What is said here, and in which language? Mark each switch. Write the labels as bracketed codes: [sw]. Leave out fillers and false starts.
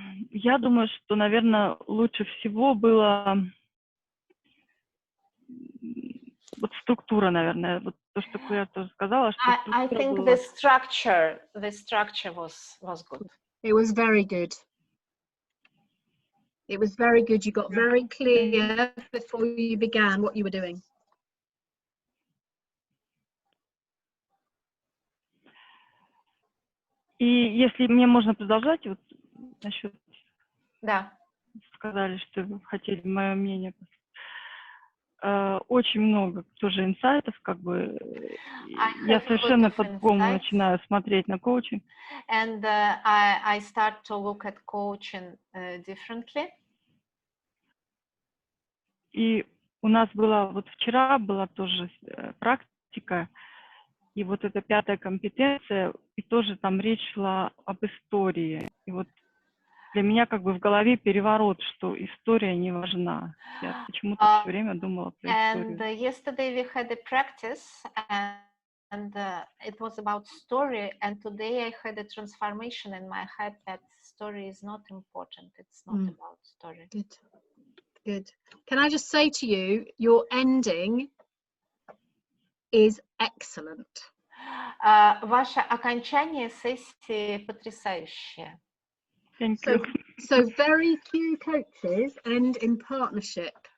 [ru] Я думаю, что, наверное, лучше всего было вот структура, наверное, вот то, что Клэр тоже сказала, что [en] I think the structure was good. It was very good. It was very good. You got very clear before you began what you were doing. [ru] И если мне можно продолжать, вот насчет... Да. Сказали, что вы хотели мое мнение. Очень много тоже инсайтов, как бы я совершенно по-другому начинаю смотреть на коучинг. [en] And I start to look at coaching differently. [ru] И у нас была, вот вчера была тоже практика, и вот эта 5-я компетенция, и тоже там речь шла об истории. И вот для меня как бы в голове переворот, что история не важна. Я почему-то все время думала про историю. [en] And yesterday we had a practice, and it was about story, and today I had a transformation in my head that story is not important. It's not about story. Good. Good. Can I just say to you, your ending is excellent. [ru] Ваше окончание сессии потрясающее. [en] Thank you. So very few coaches end in partnership.